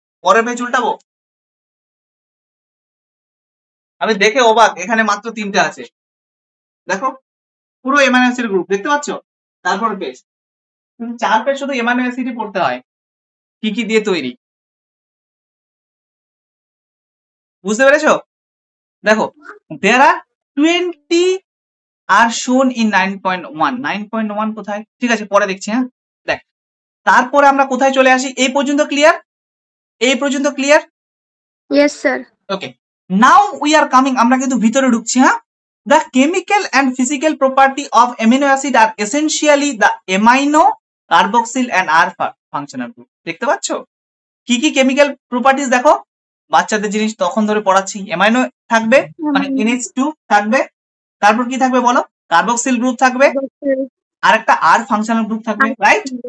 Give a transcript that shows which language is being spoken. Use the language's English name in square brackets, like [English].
[Bangla] পরের পেজ উল্টাবো, আমি দেখে অবাক, এখানে মাত্র 3টা আছে। দেখো পুরো অ্যামাইনো অ্যাসিড গ্রুপ, দেখতে পাচ্ছ? তারপর পেজ 4 পেজ শুধু অ্যামাইনো অ্যাসিডই পড়তে হয়, কি কি দিয়ে তৈরি। বুঝতে পেরেছো? দেখো [English] there are 20 are shown in 9.1। [Bangla] 9.1 কোথায়? ঠিক আছে পরে দেখছি। হ্যাঁ দেখ, তারপরে আমরা কোথায় চলে আসি? এই পর্যন্ত ক্লিয়ার? এই পর্যন্ত clear? Yes sir. Okay, [English] now we are coming, [Bangla] আমরা কিন্তু ভিতরে ঢুকছি। [English] হ্যাঁ, the chemical and physical property of amino acid are essentially the amino, carboxyl and R functional group। [Bangla] দেখতে পাচ্ছ কি কি কেমিক্যাল প্রপার্টিজ? দেখো বাচ্চাদের জিনিস তখন ধরে পড়াচ্ছি। অ্যামাইনো থাকবে মানে NH2 থাকবে, তারপর কি থাকবে বলো? কার্বক্সিল গ্রুপ থাকবে, আর একটা R ফাংশনাল গ্রুপ থাকবে, রাইট?